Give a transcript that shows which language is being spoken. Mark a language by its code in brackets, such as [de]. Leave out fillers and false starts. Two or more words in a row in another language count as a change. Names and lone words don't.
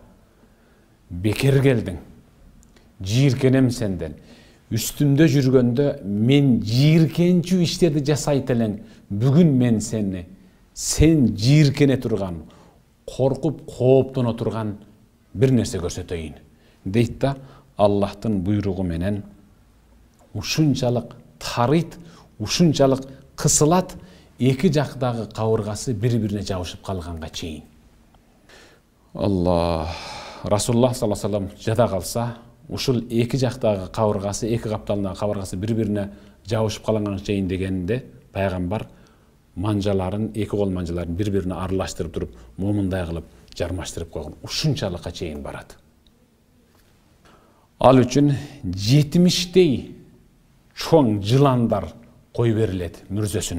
[ky] бекер келдиң, жийиркенем сенден, үстүмдө жүргөндө мен жийиркенчү иштерди жасайт элең, бүгүн мен сен жийиркене турган, коркуп кооптоно турган бир нерсе көрсөтөйүн дейт да, Аллахтын буйругу менен ушунчалык тарыйт, ушунчалык кысылат, эки жактагы кабыргасы бири-бирине жабышып калганга чейин. Аллах, [ar] رسول الله صلى الله عليه وسلم [ky] жада калса, ушул эки жактагы кабыргасы, эки капталдагы кабыргасы бири-бирине жабышып калганга чейин дегенде, пайгамбар манжаларын, эки кол манжаларын бири-бирине аралаштырып туруп, момундай кылып жармаштырып койгон. Ушунчалыкка чейин барат. Ал үчүн 70дей чоң жыландар кой берилет мүрзөсүнө.